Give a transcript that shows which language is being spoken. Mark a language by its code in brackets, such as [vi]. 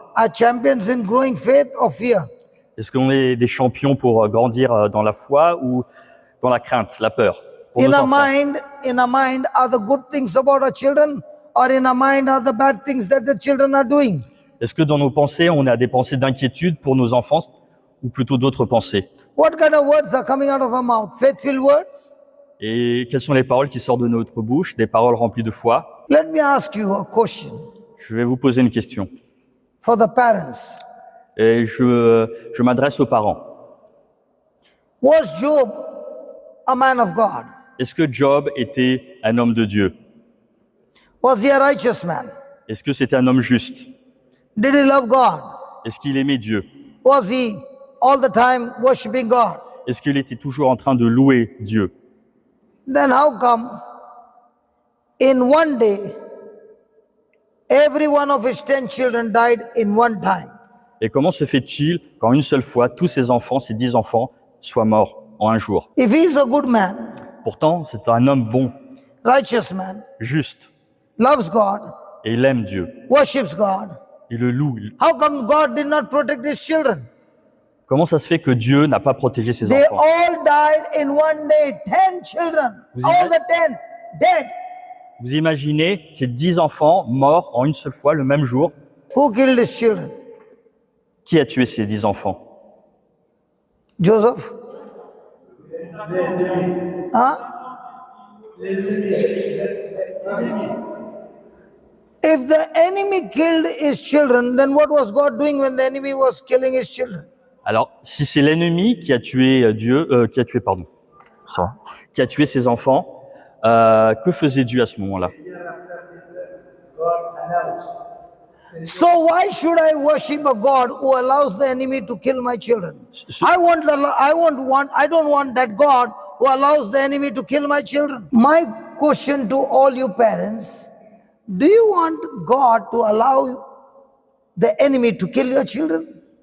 [en] are champions in growing faith or fear. [fr] est-ce qu'on est des champions pour grandir dans la foi ou dans la crainte, la peur pour nos enfants? [en] In our mind are the good things about our children, or in our mind are the bad things that the children are doing? [fr] Est-ce que dans nos pensées, on a des pensées d'inquiétude pour nos enfants ou plutôt d'autres pensées? [en] What kind of words are coming out of our mouth? Faith-filled words? [fr] Et quelles sont les paroles qui sortent de notre bouche? Des paroles remplies de foi? [en] Let me ask you a question [fr] Je vais vous poser une question. [en] for the parents. [fr] Et je m'adresse aux parents. [en] Was Job a man of God? [fr] Est-ce que Job était un homme de Dieu? [en] Was he a righteous man? [fr] Est-ce que c'était un homme juste? [en] Did he love God? [fr] Est-ce qu'il aimait Dieu? [en] Was he all the time worshiping God? [fr] Est-ce qu'il était toujours en train de louer Dieu? [en] Then how come in one day every one of his 10 children died in one time? [fr] Et comment se fait-il qu'en une seule fois, tous ses enfants, ses 10 enfants, soient morts en un jour? [en] If he is a good man, [fr] Pourtant, c'est un homme bon, [en] righteous man, [fr] juste, [en] loves God, [fr] et il aime Dieu. [en] worships God, [fr] Il le loue. [en] how come God did not protect his children? [fr] Comment ça se fait que Dieu n'a pas protégé ses [en] They [fr] enfants? [en] all died in one day, 10 children, [fr] Vous [en] all [fr] ima- [en] the 10 dead. [fr] Vous imaginez ces 10 enfants morts en une seule fois, le même jour? [en] Who killed his children? [fr] Qui a tué ces 10 enfants? [en] Joseph? Huh? If the enemy killed his children, then what was God doing when the enemy was killing his children? [fr] Alors, si c'est l'ennemi qui a tué qui a tué ses enfants, que faisait Dieu à ce moment-là? [en] So why should I worship a God who allows the enemy to kill my children? So- I don't want that God who allows the enemy to kill my children. My question to all you parents, do you want God to allow the enemy to kill your children?